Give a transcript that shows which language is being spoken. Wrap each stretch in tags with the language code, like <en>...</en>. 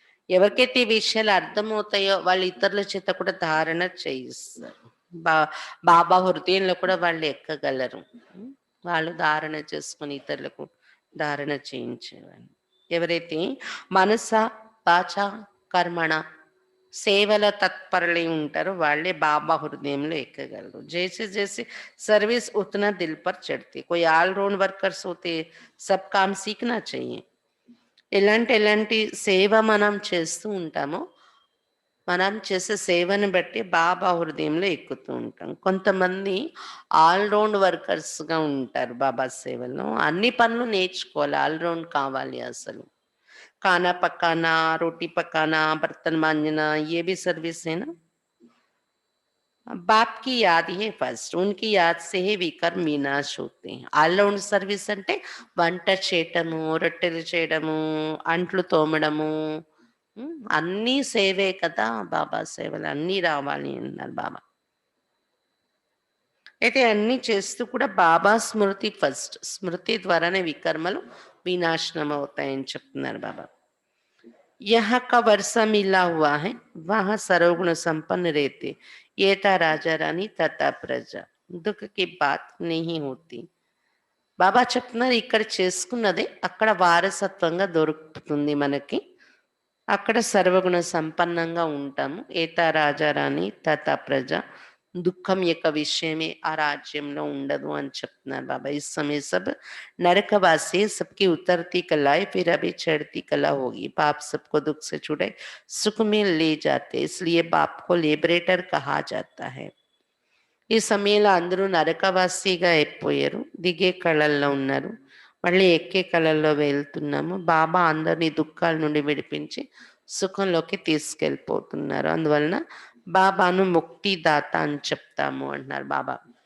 <te>ఎవరికైతే ఈ విషయాలు అర్థమవుతాయో వాళ్ళు ఇతరుల చేత కూడా ధారణ చేయిస్తారు. బాబా హృదయంలో కూడా వాళ్ళు ఎక్కగలరు. వాళ్ళు ధారణ చేసుకుని ఇతరులకు ధారణ చేయించేవాళ్ళు. ఎవరైతే మనస వాచ కర్మణ సేవల తత్పరులై ఉంటారో వాళ్ళే బాబా హృదయంలో ఎక్కగలరు.</te> <hi>जैसे जैसे सर्विस उतना दिल पर चढ़ती. कोई ऑलराउंड वर्कर्स होते, सब काम सीखना चाहिए.</hi> <te>ఎలాంటి సేవ మనం చేస్తూ ఉంటామో మనం చేసే సేవను బట్టి బాబా హృదయంలో ఎక్కుతూ ఉంటాం. కొంతమంది ఆల్రౌండ్ వర్కర్స్గా ఉంటారు బాబా సేవలో. అన్ని పనులు నేర్చుకోవాలి, ఆల్రౌండ్ కావాలి అసలు.</te> <hi>खाना पकाना, रोटी पकाना, बर्तन मांजना, ये भी सर्विस है ना. बाप की याद ही फर्स्ट, उनकी याद से ही विकर्म विनाश होते हैं.</hi> <te>ఆల్రౌండ్ సర్వీస్ అంటే వంట చేయటము, రొట్టెలు చేయడము, అంట్లు తోమడము, అన్నీ సేవే కదా. బాబా సేవలు అన్నీ రావాలి అన్నారు బాబా. అయితే అన్నీ చేస్తూ కూడా బాబా స్మృతి ఫస్ట్, స్మృతి ద్వారానే వికర్మలు వినాశనం అవుతాయని చెప్తున్నారు బాబా.</te> <hi>यहाँ का वर्षा मिला हुआ है, वहां सर्वगुण संपन्न रहते, ఏటా రాజా రాణి తథా ప్రజ, దుఃఖ की बात नहीं होती.</hi> <te>బాబా చెప్తున్నారు ఇక్కడ చేసుకున్నదే అక్కడ వారసత్వంగా దొరుకుతుంది మనకి, అక్కడ సర్వగుణ సంపన్నంగా ఉంటాము. ఏతా రాజా రాణి తథా ప్రజ, దుఃఖం యొక్క విషయమే ఆ రాజ్యంలో ఉండదు అని చెప్తున్నారు బాబా.</te> <hi>इस समय सब नरकवासी, सबकी उतरती कला है, फिर अभी चढ़ती कला होगी. बाप सबको दुख से छुड़ाए सुख में ले जाते, इसलिए बाप को लिबरेटर कहा जाता है.</hi> <te>ఈ సమయంలో అందరూ నరకవాసిగా అయిపోయారు, దిగే కళల్లో ఉన్నారు, మళ్ళీ ఎక్కే కళల్లో వెళ్తున్నాము. బాబా అందరినీ దుఃఖాల నుండి విడిపించి సుఖంలోకి తీసుకెళ్ళిపోతున్నారు. అందువలన బాబాను ముక్తిదాత అని చెప్తాము అంటున్నారు బాబా.</te>